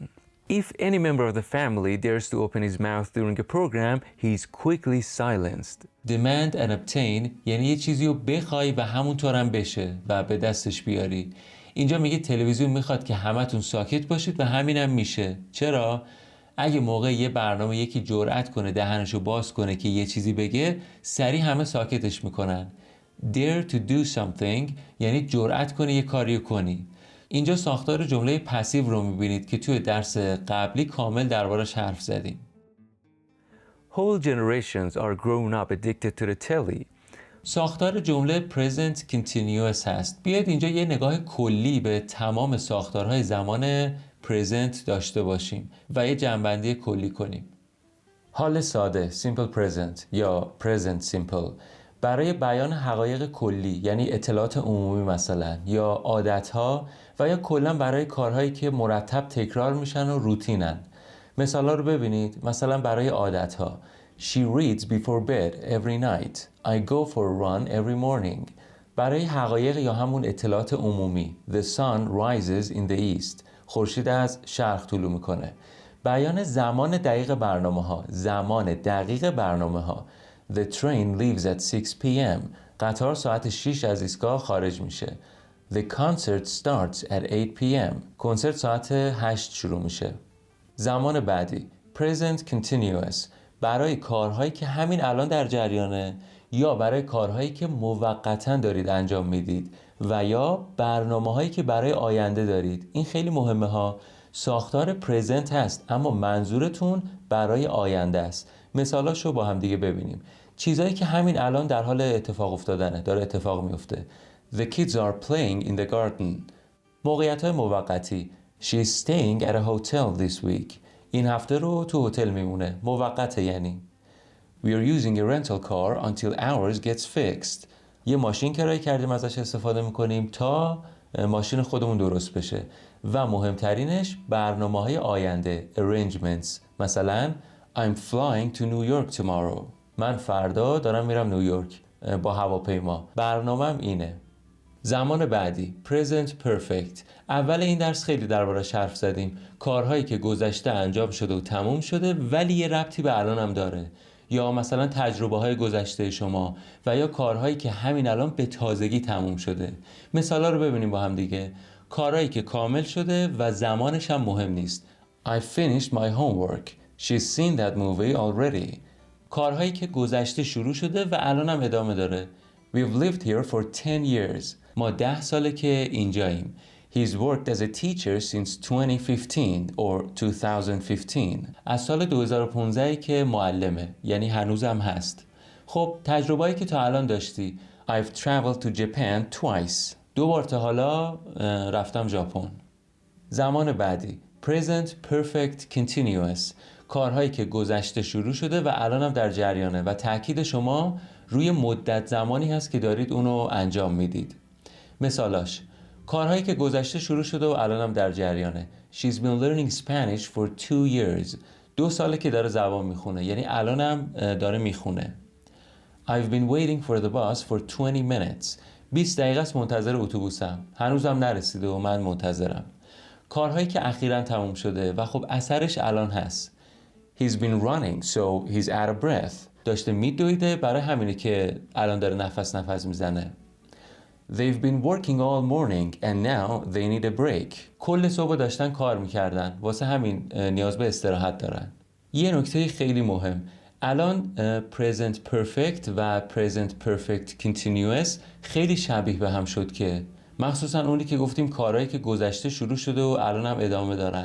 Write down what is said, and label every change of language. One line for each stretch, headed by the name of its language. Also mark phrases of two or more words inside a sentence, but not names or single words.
English: If any member of the family dares to open his mouth during a program, he is quickly silenced. Demand and obtain
Persian: یعنی یه چیزی رو بخوای و همونطور هم بشه و به دستش بیاری. اینجا میگه تلویزیون میخواد که همتون ساکت باشید و همینم میشه. چرا؟ اگه موقع یه برنامه یکی جرأت کنه دهنشو باز کنه که یه چیزی بگه، سریع همه ساکتش میکنن.
English: Dare to do something
Persian: یعنی جرأت کنی یه کاری کنی. اینجا ساختار جمله پسیو رو میبینید که توی درس قبلی کامل دربارش حرف زدیم.
English: Whole generations are grown up addicted to the telly.
Persian: ساختار جمله
English: present continuous
Persian: هست. بیاید اینجا یه نگاه کلی به تمام ساختارهای زمان present داشته باشیم و یه جنبندی کلی کنیم. حال ساده
English: simple present
Persian: یا
English: present simple
Persian: برای بیان حقایق کلی یعنی اطلاعات عمومی مثلا یا عادتها و یا کلا برای کارهایی که مرتب تکرار میشن و روتینن. مثالا رو ببینید. مثلا برای عادتها
English: She reads before bed every night. I go for a run every morning.
Persian: برای حقایق یا همون اطلاعات عمومی
English: The sun rises in the east.
Persian: خورشید از شرق طلوع میکنه. بیان زمان دقیق برنامه ها
English: The train leaves at 6 p.m.
Persian: قطار ساعت 6 از ایستگاه خارج میشه.
English: The concert starts at 8 p.m.
Persian: کنسرت ساعت 8 شروع میشه. زمان بعدی
English: Present continuous
Persian: برای کارهایی که همین الان در جریانه یا برای کارهایی که موقتاً دارید انجام میدید و یا برنامه‌هایی که برای آینده دارید. این خیلی مهمه ها. ساختار present هست اما منظورتون برای آینده است. مثالاشو با هم دیگه ببینیم. چیزایی که همین الان در حال اتفاق افتادنه، داره اتفاق میفته.
English: The kids are playing in the garden. موقعیت‌های موقتی She is staying at a hotel this week.
Persian: این هفته رو تو هتل میمونه. موقته یعنی.
English: We are using a rental car until ours gets fixed.
Persian: یه ماشین کرایه کردیم ازش استفاده میکنیم تا ماشین خودمون درست بشه. و مهمترینش برنامه‌های آینده arrangements.
English: مثلا I'm flying to New York tomorrow.
Persian: من فردا دارم میرم نیویورک با هواپیما. برنامه‌م اینه. زمان بعدی
English: present perfect.
Persian: اول این درس خیلی درباره‌اش حرف زدیم. کارهایی که گذشته انجام شده و تموم شده ولی یه ربطی به الان هم داره. یا مثلا تجربه‌های گذشته شما و یا کارهایی که همین الان به تازگی تموم شده. مثالا رو ببینیم با هم دیگه. کارهایی که کامل شده و زمانش هم مهم نیست.
English: I finished my homework. She's seen that movie already.
Persian: کارهایی که گذشته شروع شده و الان هم ادامه داره.
English: We've lived here for 10 years.
Persian: ما 10 ساله که اینجاییم.
English: He's worked as a teacher since 2015 or 2015.
Persian: از سال 2015 که معلمه، یعنی هنوزم هست. خب تجربه‌ای که تا الان داشتی.
English: I've traveled to Japan twice.
Persian: 2 بار تا حالا رفتم ژاپن. زمان بعدی
English: Present Perfect Continuous.
Persian: کارهایی که گذشته شروع شده و الان هم در جریانه و تاکید شما روی مدت زمانی هست که دارید اونو انجام میدید. مثالاش کارهایی که گذشته شروع شده و الان هم در جریانه.
English: She's been learning Spanish for 2 years.
Persian: 2 ساله که داره زبان میخونه، یعنی الان هم داره میخونه.
English: I've been waiting for the bus for 20 minutes.
Persian: 20 دقیقه است منتظر اتوبوسم. هنوزم نرسیده و من منتظرم. کارهایی که اخیراً تموم شده و خب اثرش الان هست.
English: He's been running so he's out of breath.
Persian: داشته میدویده، برای همینه که الان داره نفس میزنه.
English: They've been working all morning and now they need a break.
Persian: کل صبح داشتن کار میکردن، واسه همین نیاز به استراحت دارن. یه نکته خیلی مهم، الان
English: present perfect
Persian: و
English: present perfect continuous
Persian: خیلی شبیه به هم شد، که مخصوصا اونی که گفتیم کارهایی که گذشته شروع شده و الان هم ادامه دارن.